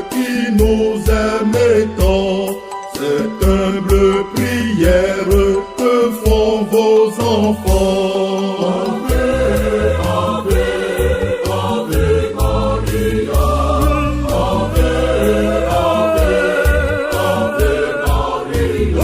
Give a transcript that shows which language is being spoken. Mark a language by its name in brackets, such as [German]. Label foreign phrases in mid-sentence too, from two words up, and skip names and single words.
[French] qui nous aime tant, cette humble prière que font vos enfants. [Latin] Ave, Ave, Ave Maria. Ave, Ave, Ave Maria.